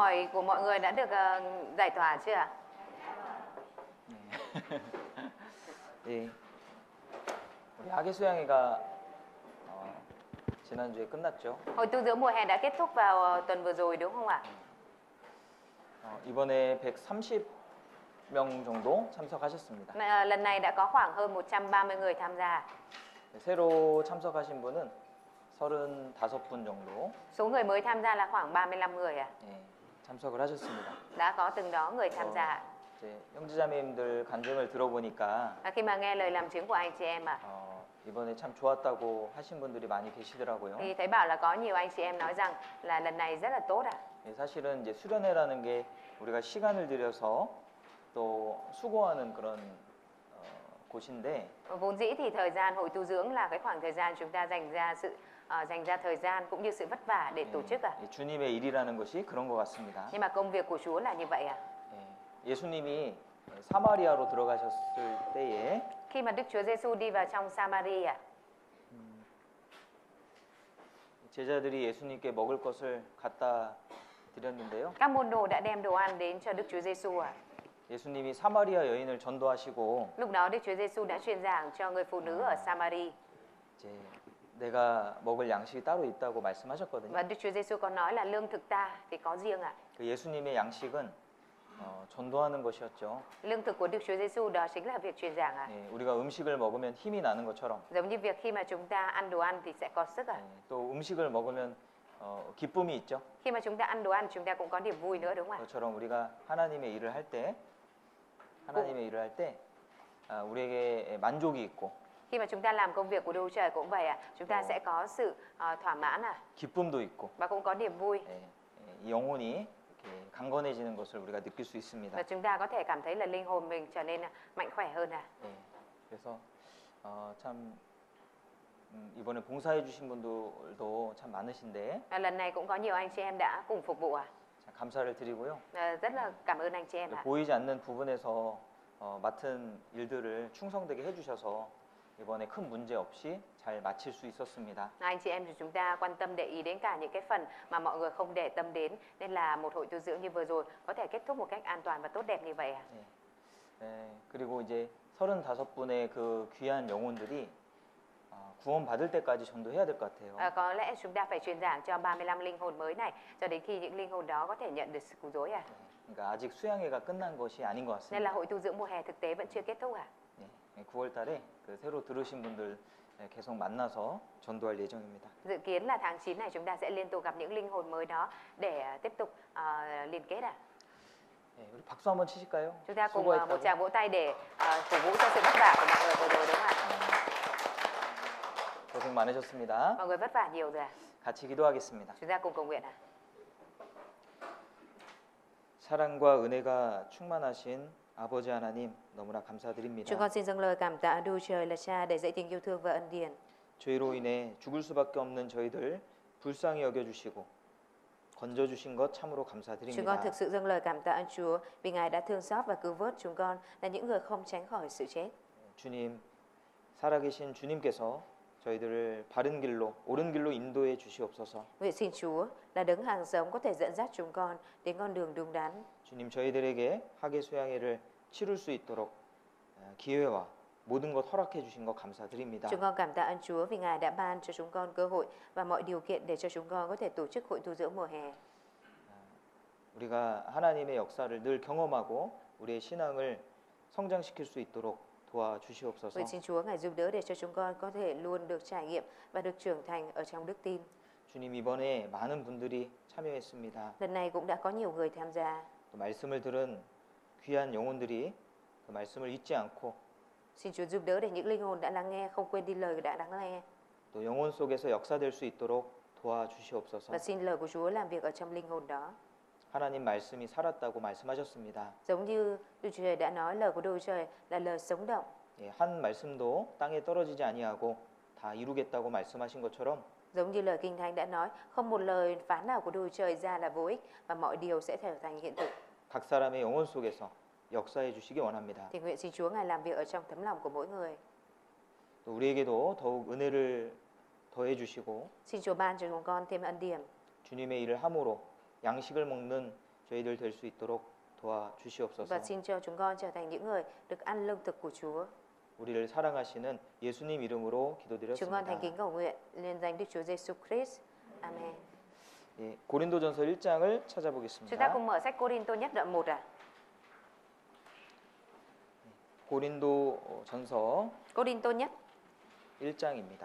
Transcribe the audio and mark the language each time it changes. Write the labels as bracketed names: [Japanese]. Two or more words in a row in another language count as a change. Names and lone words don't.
[Vietnamese] hỏi của mọi người đã được giải tỏa chưa ạ? [Korean] 예, 우리 학예 수양회가 지난주에 끝났죠. [Vietnamese] Hội tu dưỡng mùa hè đã kết thúc vào tuần vừa rồi đúng không ạ? [Korean] 이번에 130명 정도 참석하셨습니다. [Vietnamese] Lần này đã có khoảng hơn 130 người tham gia. [Korean] 새로 참석하신 분은 35분 정도 [Vietnamese] Số người mới tham gia là khoảng 35 người ạ. [Korean] 예, 참석을 하셨습니다. [Vietnamese] Đã có từng đó người tham gia. [Korean] 이제 형제자매님들 간증을 들어보니까 [Vietnamese] Khi mà nghe lời làm chứng của anh chị em ạ, [Korean] 이번에 참 좋았다고 하신 분들이 많이 계시더라고요. [Vietnamese] thì thấy bảo là có nhiều anh chị em nói rằng là lần này rất là tốt ạ. [Korean] 예, 사실은 이제 수련회라는 게 우리가 시간을 들여서 또 수고하는 그런 곳인데 [Vietnamese] Vốn dĩ thì thời gian hội tu dưỡng là cái khoảng thời gian chúng ta dành ra thời gian cũng như sự vất vả để tổ chức ạ. [Korean] 주님의 일이라는 것이 그런 것 같습니다. [Vietnamese] Nhưng mà công việc của Chúa là như vậy ạ. [Korean] 예수님이 사마리아로 들어가셨을 때에 [Vietnamese] Khi mà Đức Chúa Giêsu đi vào trong Samaria, [Korean] 제자들이 예수님께 먹을 것을 갖다 드렸는데요. [Vietnamese] các môn đồ đã đem đồ ăn đến cho Đức Chúa Giêsu ạ. [Korean] 예수님이 사마리아 여인을 전도하시고 [Vietnamese] Lúc đó Đức Chúa Giêsu đã truyền giảng cho người phụ nữ ở Samari. [Korean] 이제 내가 먹을 양식이 따로 있다고 말씀하셨거든요. [Vietnamese] Và Đức Chúa Giêsu có nói là lương thực ta thì có riêng ạ. [Korean] 그 예수님의 양식은 전도하는 것이었죠. [Vietnamese] Lương thực của Đức Chúa Giêsu đó chính là việc truyền giảng ạ. [Korean] 예, 우리가 음식을 먹으면 힘이 나는 것처럼 [Vietnamese] Giống như việc khi mà chúng ta ăn đồ ăn thì sẽ có sức ạ. [Korean] 예, 또 음식을 먹으면 기쁨이 있죠. [Vietnamese] Khi mà chúng ta ăn đồ ăn chúng ta cũng có niềm vui nữa đúng không ạ? [Korean] 그것처럼 우리가 하나님의 일을 할 때 우리에게 만족이 있고 [Vietnamese] Khi mà chúng ta làm công việc của Đức Trời cũng vậy ạ. Chúng ta sẽ có sự thỏa mãn ạ. [Korean] 기쁨도 있고 [Vietnamese] Và cũng có niềm vui. [Korean] 예, 이 영혼이 이렇게 강건해지는 것을 우리가 느낄 수 있습니다. [Vietnamese] Và chúng ta có thể cảm thấy là linh hồn mình trở nên mạnh khỏe hơn ạ. [Korean] 예, 그래서 참 이번에 봉사해 주신 분들도 참 많으신데 [Vietnamese] Lần này cũng có nhiều anh chị em đã cùng phục vụ ạ. [Korean] 참 감사를 드리고요. [Vietnamese] Rất là cảm ơn anh chị em ạ. [Korean] 보이지 않는 부분에서 맡은 일들을 충성되게 해주셔서 이번에 큰 문제 없이 잘 마칠 수 있었습니다. [Vietnamese] Anh chị em thì chúng ta quan tâm để ý đến cả những cái phần mà mọi người không để tâm đến, nên là một hội tu dưỡng như vừa rồi có thể kết thúc một cách an toàn và tốt đẹp như vậy ạ. [Korean] 그리고 이제 35분의 그 귀한 영혼들이 구원 받을 때까지 전도해야 될 것 같아요. [Vietnamese] Có lẽ chúng ta phải truyền giảng cho 35 linh hồn mới này cho đến khi những linh hồn đó có thể nhận được sự cứu rỗi ạ. [Korean] 그러니까 아직 수양회가 끝난 것이 아닌 것 [Vietnamese] Nên là [Korean] 같습니다. [Vietnamese] hội tu dưỡng mùa hè thực tế vẫn chưa kết thúc ạ. [Korean] 9월 달에 그 새로 들으신 분들 계속 만나서 전도할 예정입니다. [Vietnamese] Dự kiến là tháng 9 này chúng ta sẽ liên tục gặp những linh hồn mới đó để tiếp tục liên kết ạ. [Korean] 우리 박수 한번 치실까요? [Vietnamese] Chúng ta cùng [Korean] 수고했다고. [Vietnamese] một tràng vỗ tay để cổ vũ cho sự vất vả của mọi người vừa rồi đúng không ạ? [Korean] 고생 많으셨습니다. [Vietnamese] Mọi người vất vả nhiều rồi ạ. [Korean] 같이 기도하겠습니다. [Vietnamese] Chúng ta cùng cầu nguyện ạ. [Korean] 사랑과 은혜가 충만하신 아버지 하나님 너무나 감사드립니다. [Vietnamese] Chúng con xin dâng lời cảm tạ Đức Trời là Cha để dạy tình yêu thương và ân điển. [Korean] 죄로 인해 죽을 수밖에 없는 저희들 불쌍히 여겨주시고 건져주신 것 참으로 [Vietnamese] Chúng con [Korean] 감사드립니다. [Vietnamese] thực sự dâng lời cảm tạ ơn Chúa vì Ngài đã thương xót và cứu vớt chúng con là những người không tránh khỏi sự chết. [Korean] 주님, 살아계신 주님께서 저희들을 바른 길로, 옳은 길로 인도해 주시옵소서. [Vietnamese] Nguyện xin Chúa là đấng hàng sống có thể dẫn dắt chúng con đến con đường đúng đắn. [Korean] 주님, 저희들에게 학예 수양회를 치룰 수 있도록 기회와 모든 것 허락해 주신 것 감사드립니다. [Vietnamese] Chúng con cảm tạ ơn Chúa vì Ngài đã ban cho chúng con cơ hội và mọi điều kiện để cho chúng con có thể tổ chức hội tu dưỡng mùa hè. [Korean] 우리가 하나님의 역사를 늘 경험하고 우리의 신앙을 성장시킬 수 있도록 도와주시옵소서. [Vietnamese] Nguyện xin Chúa Ngài giúp đỡ để cho chúng con có thể luôn được trải nghiệm và được trưởng thành ở trong đức tin. [Korean] 주님, 이번에 많은 분들이 참여했습니다. [Vietnamese] Lần này cũng đã có nhiều người tham gia. [Korean] 또 말씀을 들은 귀한 영혼들이 그 말씀을 잊지 않고 [Vietnamese] Xin Chúa giúp đỡ để những linh hồn đã lắng nghe không quên đi lời đã lắng nghe. [Korean] 또 영혼 속에서 역사될 수 있도록 도와주시옵소서. [Vietnamese] Và xin lời của Chúa làm việc ở trong linh hồn đó. [Korean] 하나님 말씀이 살았다고 말씀하셨습니다. [Vietnamese] Giống như Đức Trời đã nói, lời của Đức Trời là lời sống động. [Korean] 한 말씀도 땅에 떨어지지 아니하고 다 이루겠다고 말씀하신 것처럼 [Vietnamese] Giống như lời Kinh Thánh đã nói, không một lời phán nào của Đức Trời ra là vô ích và mọi điều sẽ trở thành hiện thực. [Korean] 각 사람의 영혼 속에서 역사해 주시기 원합니다. [Vietnamese] Thì nguyện xin Chúa Ngài làm việc ở trong tấm lòng của mỗi người. [Korean] 또 우리에게도 더욱 은혜를 더해 주시고 [Vietnamese] Xin Chúa ban cho chúng con thêm ân điển. [Korean] 주님의 일을 함으로 양식을 먹는 저희들 될 수 있도록 도와주시옵소서. [Vietnamese] Và xin cho chúng con trở thành những người được ăn lương thực của Chúa. [Korean] 우리를 사랑하시는 예수님 이름으로 [Vietnamese] Chúng con thành [Korean] 기도드렸습니다. [Vietnamese] kính cầu nguyện liên danh Đức Chúa Giêsu Christ. Amen. [Korean] 예, 고린도전서 1장을 [Vietnamese] Chúng ta [Korean] 찾아보겠습니다. [Vietnamese] cùng mở sách Cô-rin-tô nhất đoạn 1 ạ. [Korean] 고린도전서 [Vietnamese] Cô-rin-tô nhất [Korean] 1장입니다.